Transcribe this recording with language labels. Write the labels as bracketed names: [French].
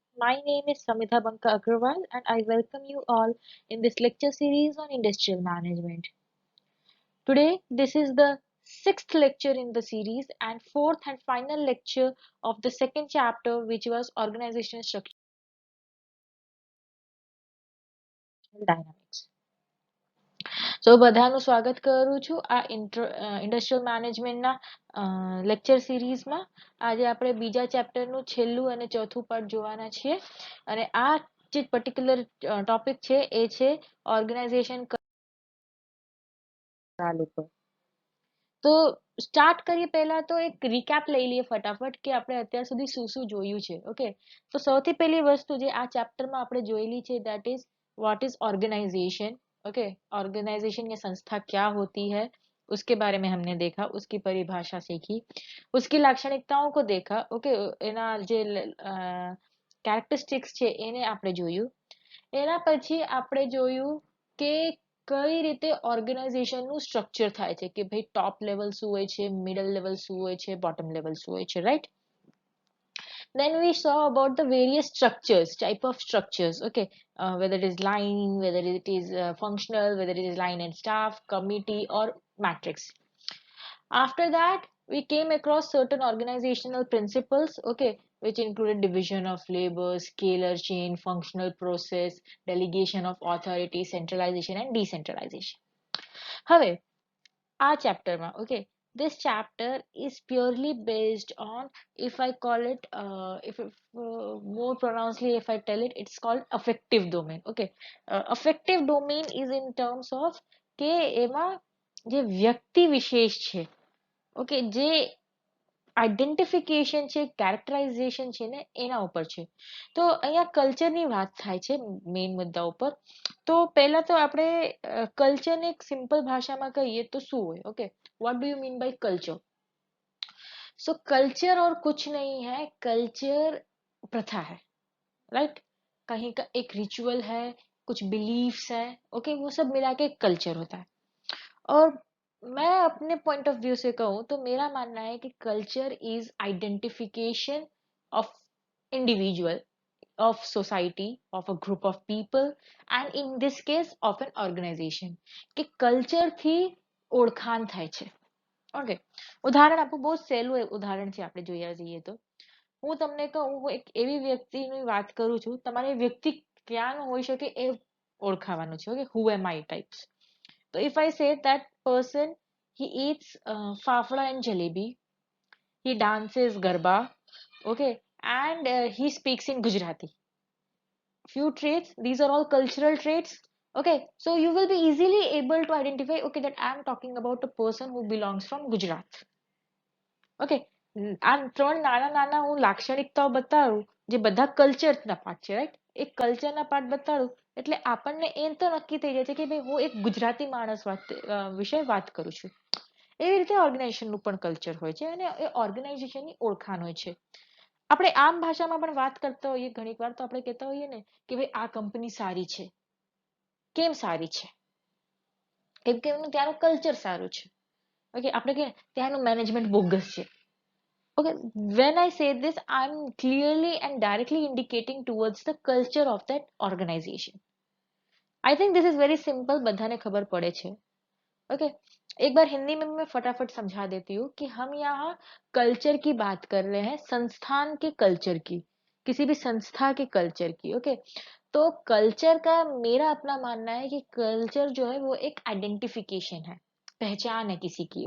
[English] My name is Samita Banka Agrawal and I welcome you all in this lecture series on industrial management. Today, this is the sixth lecture in the series and fourth and final lecture of the second chapter, which was organizational structural dynamics. [Gujarati] So બધાનું સ્વાગત કરું છું આ industrial મેનેજમેન્ટના lecture સિરીઝમાં. આજે આપણે બીજા ચેપ્ટરનું છેલ્લું અને ચોથું પાર્ટ જોવાના છીએ અને આ જે પર્ટિક્યુલર ટોપિક છે એ છે ઓર્ગેનાઇઝેશન કંટ્રોલ ઉપર. તો સ્ટાર્ટ કરીએ પહેલા તો એક રીકેપ લઈ લઈએ ફટાફટ કે આપણે અત્યાર સુધી શું શું જોયું છે. ઓકે, તો સૌથી પહેલી વસ્તુ જે આ ચેપ્ટરમાં આપણે જોયેલી છે [English] That is what is organization. [Hindi] Okay, organisation या संस्था क्या होती है उसके बारे में हमने देखा, उसकी परिभाषा सीखी, उसकी लाक्षणिकताओं को देखा. [Gujarati] ओके, એના જે કેરેક્ટરિસ્ટિક્સ છે એને આપણે જોયું. એના પછી આપણે જોયું કે કઈ રીતે ઓર્ગેનાઇઝેશનનું સ્ટ્રક્ચર થાય છે કે ભાઈ ટોપ લેવલ શું હોય છે, મિડલ લેવલ શું હોય છે, બોટમ લેવલ શું હોય છે, right. [English] Then we saw about the various structures, type of structures. Okay, whether it is line, whether it is functional, whether it is line and staff, committee, or matrix. After that, we came across certain organizational principles, okay, which included division of labor, scalar chain, functional process, delegation of authority, centralization, and decentralization. [Gujarati] હવે આ ચેપ્ટરમાં, [English] okay, this chapter is purely based on, if I call it, if more pronouncedly if I tell it, it's called affective domain. [Gujarati] Okay, [English] affective domain is in terms of [Gujarati] કે એમાં જે વ્યક્તિ વિશેષ છે, okay, જે identification છે, કેરેક્ટરાઇઝેશન છે ને એના ઉપર છે. તો અહીંયા કલ્ચરની વાત થાય છે મેઇન મુદ્દા ઉપર. તો પહેલા તો આપણે કલ્ચરને એક સિમ્પલ ભાષામાં કહીએ તો શું હોય. [English] Okay, what do you mean by culture? [Hindi] So culture और कुछ नहीं है, कल्चर प्रथा है, राइट. कहीं का एक रिचुअल है, कुछ बिलीफ्स है, ओके, वो सब मिला के कल्चर होता है. और मैं अपने पॉइंट ऑफ व्यू से कहूँ तो मेरा मानना है कि [English] Culture is identification of individual, of society, of a group of people, and in this case of an organization. [Gujarati] કે કલ્ચર થી ઓળખાણ થાય છે. ઓકે, ઉદાહરણ આપું, બહુ સહેલું ઉદાહરણ છે આપણે જોયા જઈએ તો. હું તમને કહું, હું એક એવી વ્યક્તિની વાત કરું છું, તમારે વ્યક્તિ ક્યાંનું હોઈ શકે એ ઓળખાવાનું છે. [English] Okay, who am I types. So if I say that person, he eats fafda and jalebi, he dances garba, okay, and he speaks in Gujarati. Few traits, these are all cultural traits. Okay, so you will be easily able to identify, okay, that I am talking about a person who belongs from Gujarat. [Gujarati] Okay, આ ત્રણ નાના નાના હું લાક્ષણિકતાઓ બતાડું જે બધા કલ્ચરના part છે, right. એક કલ્ચરના પાર્ટ બતાડું એટલે આપણને એ તો નક્કી થઈ જાય છે કે ભાઈ હું એક ગુજરાતી માણસ વિશે વાત કરું છું. એવી રીતે ઓર્ગેનાઇઝેશનનું પણ કલ્ચર હોય છે અને એ ઓર્ગેનાઇઝેશનની ઓળખાણ હોય છે. આપણે આમ ભાષામાં પણ વાત કરતા હોઈએ ઘણીક વાર, તો આપણે કહેતા હોઈએ ને કે ભાઈ આ કંપની સારી છે. કેમ સારી છે? કેમ કે એનું ત્યાંનું કલ્ચર સારું છે. ઓકે, આપણે કહીએ ત્યાંનું મેનેજમેન્ટ બોગસ છે. [English] Okay, when I say this, I'm clearly and directly indicating towards the culture of that organization. I think this is very simple, [Gujarati] बधाने खबर पड़े छे. [Hindi] Okay, एक बार हिंदी में मैं फटाफट समझा देती हूँ कि हम यहाँ कल्चर की बात कर रहे हैं, संस्थान के कल्चर की, किसी भी संस्था के कल्चर की. ओके, तो कल्चर का मेरा अपना मानना है कि कल्चर जो है वो एक आइडेंटिफिकेशन है, पहचान है किसी की.